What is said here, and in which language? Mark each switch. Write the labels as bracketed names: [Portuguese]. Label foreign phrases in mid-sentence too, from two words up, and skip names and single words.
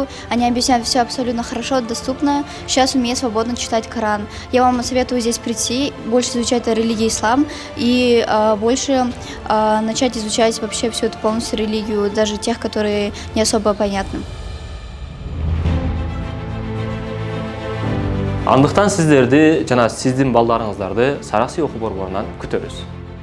[Russian] Они объясняют все абсолютно хорошо, доступно. Сейчас умею свободно читать Коран. Я вам советую здесь прийти, больше изучать о религии ислам и больше начать изучать вообще всю эту полностью религию, даже тех, которые не особо понятны. [Kyrgyz] Андыктан сиздерди жана сиздин балдарыңыздарды Саракси окуу борборунан күтөбүз.